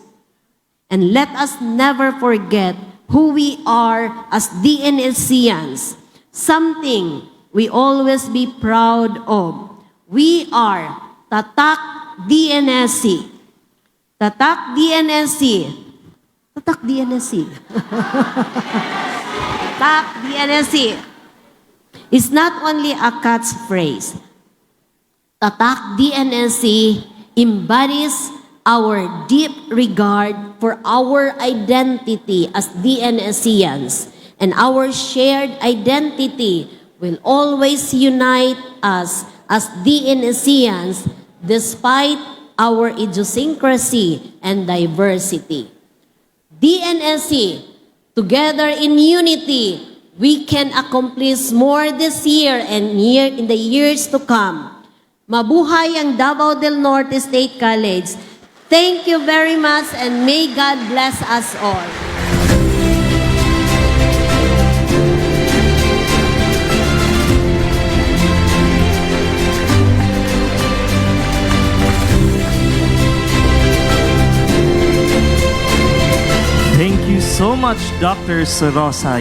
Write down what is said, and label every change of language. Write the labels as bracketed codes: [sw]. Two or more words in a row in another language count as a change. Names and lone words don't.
[en] And let us never forget who we are as DNSCians, something we always be proud of. We are Tatak DNSC. Tatak DNSC. Tatak DNSC. Tatak DNSC. Is not only a catchphrase. Tatak DNSC embodies our deep regard for our identity as DNSCians, and our shared identity will always unite us as DNSCians despite our idiosyncrasy and diversity. DNSC, together in unity, we can accomplish more this year and in the years to come. [tl] Mabuhay ang Davao del Norte State College. [en] Thank you very much and may God bless us all. Thank you so much, Dr. Sorosa.